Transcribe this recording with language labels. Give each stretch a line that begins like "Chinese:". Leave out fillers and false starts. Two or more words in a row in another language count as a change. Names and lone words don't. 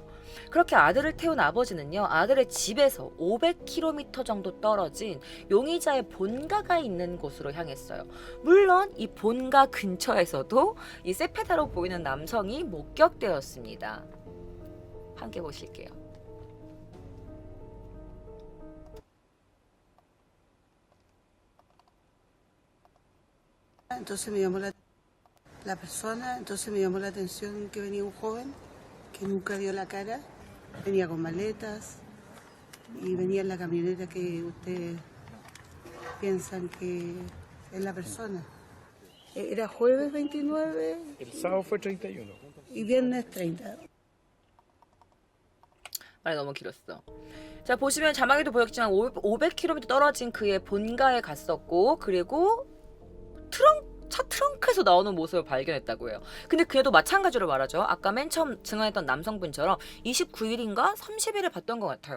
Korean: 그렇게 아들을 태운 아버지는요, 아들의 집에서 500km 정도 떨어진 용의자의 본가가 있는 곳으로 향했어요. 물론 이 본가 근처에서도 이 세페다로 보이는 남성이 목격되었습니다. 함께 보실게요.
Spanish: Entonces me llamó la persona, entonces me llamó la atención que venía un joven que nunca dio la cara, venía con maletas y venía en la camioneta que ustedes piensan que es la persona. Era jueves 29 El sábado fue 31. y viernes 30.
Korean: 말이 너무 길었어. 자, 보시면 자막에도 보였지만 500km 떨어진 그의 본가에 갔었고, 그리고 차 트렁크에서 나오는 모습을 발견했다고 해요. 근데 그에도 마찬가지로 말하죠. 아까 맨 처음 증언했던 남성분처럼 29일인가 30일을 봤던 것 같아요.